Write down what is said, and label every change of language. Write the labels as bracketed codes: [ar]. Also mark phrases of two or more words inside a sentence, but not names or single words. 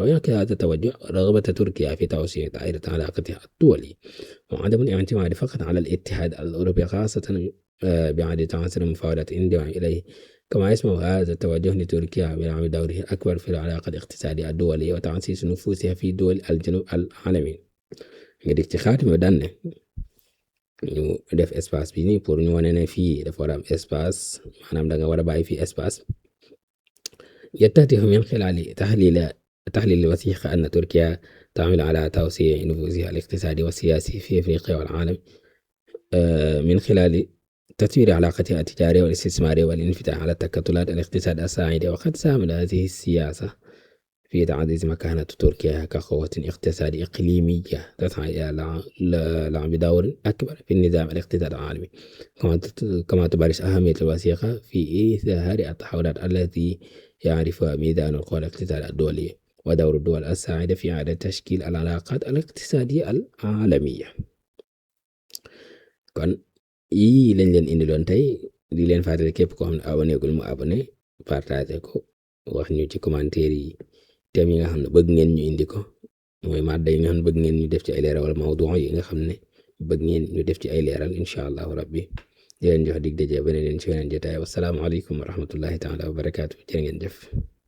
[ar] ويؤكد هذا التوجه رغبة تركيا في توسيع دائرة علاقتها الدولية وعدم الاعتماد فقط على الاتحاد الأوروبي خاصة بعد تعثر مفاوضات الانضمام إليه. كما يسمح هذا التوجه لتركيا بلعب دوره الأكبر في العلاقة الاقتصادية الدولية وتعزيز نفوذها في دول الجنوب العالمي. [wo] nga ci xaatima daan ne ñu def espace bi nii pour ñu wane ne fii dafa war a am espace maanaam da nga war a bàyyi fii espace [ar] يتضح من خلال تحليل الوثيقة أن تركيا تعمل على توسيع نفوذها الاقتصادي والسياسي في أفريقيا والعالم من خلال تطوير علاقتها التجارية والاستثمارية والانفتاح على تكتلات الاقتصاد الساعدة. وقد ساهمت هذه السياسة في تعزيز مكانة تركيا كقوة اقتصادية إقليمية تسعى إلى لعب دور أكبر في النظام الاقتصادي العالمي. كما تبرز أهمية الوثيقة في إظهار التحولات التي يعرفها ميزان القوى الاقتصادية الدولية ودور الدول الساعدة في إعادة تشكيل العلاقات الاقتصادية العالمية. [wo] kon yii lañ leen indiloon tey di leen fàttali képp koo xam ne abonné gul mu abonné partagé ko wax ñu ci commentaire yi thème yi nga xam ne bëgg ngeen ñu indi ko mooy madda yi nga xam ne bëgg ngeen ñu def ci ay leeral wala mawdu yi nga xam ne bëgg ngeen ñu def ci ay leeral [ar] إن شاء الله ربي [wo] di leen jox dig daje beneen ci weneen jotaay [ar] والسلام عليكم ورحمة الله تعالى وبركاته [wo] jërë ngeen jëf.